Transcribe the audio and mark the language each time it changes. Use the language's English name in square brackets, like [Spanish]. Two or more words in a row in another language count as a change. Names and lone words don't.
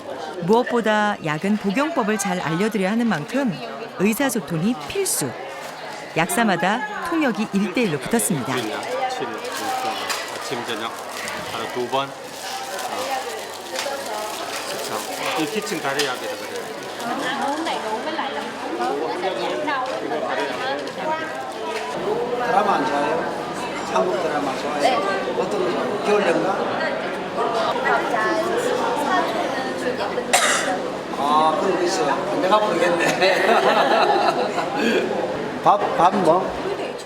[Korean] 무엇보다 약은 복용법을 잘 알려드려야 하는 만큼 의사소통이 필수. 약사마다 통역이 1대1로 붙었습니다. 아침 저녁 하루 2번 이 기침 가래약이라 그래요. [Vietnamese] Uống đầy đủ với lại là nó sẽ giảm đau. [Korean] 드라마 안 좋아해요? 한국 드라마 좋아해요? 어떤 거 좋아해요? 겨울 연가? 아, 그런 거 있어요. 내가 모르겠네. 밥 뭐?